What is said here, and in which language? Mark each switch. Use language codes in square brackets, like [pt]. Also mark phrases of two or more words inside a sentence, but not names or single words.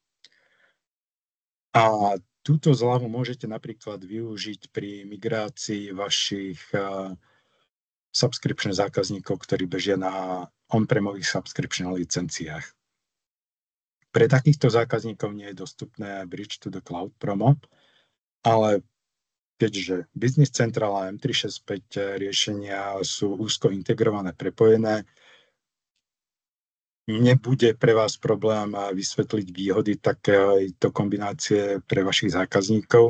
[sk] A túto zľavu môžete napríklad využiť pri migrácii vašich subscription zákazníkov, ktorí bežia na on-premových subscription licenciách. Pre takýchto zákazníkov nie je dostupné Bridge to the Cloud promo, ale keďže Business Central a M365 riešenia sú úzko integrované, prepojené, nebude pre vás problém vysvetliť výhody takéto kombinácie pre vašich zákazníkov.